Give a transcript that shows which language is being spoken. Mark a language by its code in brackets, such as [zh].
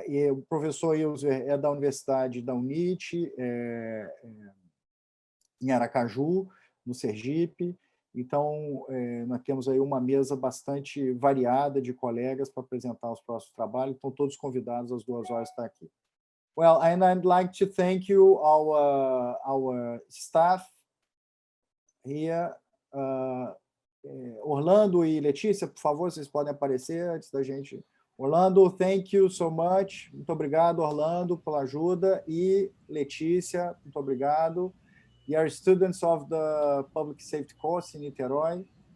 [pt] O professor Ilser é da Universidade da UNIT, em Aracaju, no Sergipe. Então, nós temos aí uma mesa bastante variada de colegas para apresentar os próximos trabalhos. Estão todos convidados às 2 horas estar aqui. [en] Well, and I'd like to thank you, our staff here. [pt] Orlando e Letícia, por favor, vocês podem aparecer antes da gente. Orlando, [en] thank you so much. [pt] Muito obrigado, Orlando, pela ajuda. E Letícia, muito obrigado. [en] We are students of the Public Safety Course [pt] em Niterói.